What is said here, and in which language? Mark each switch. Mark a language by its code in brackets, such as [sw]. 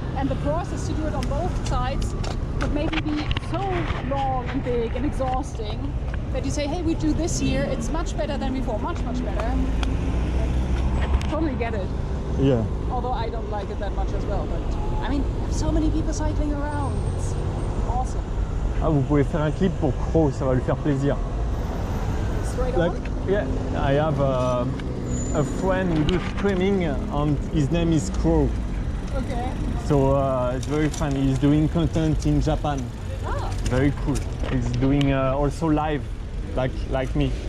[en] And the process to do it on both sides would maybe be so long and big and exhausting that you say, hey, we do this here, it's much better than before, much better. Totally get it. Yeah. Although I don't like it that much as well, but I mean, so many people cycling around, it's awesome. [fr] Ah, vous pouvez faire un clip pour Crow, ça va lui faire plaisir. [en] Straight Like, on? yeah, I have a friend who does streaming and his name is Crow. Okay. So it's very fun. He's doing content in Japan. Ah. Very cool. He's doing also live, like me.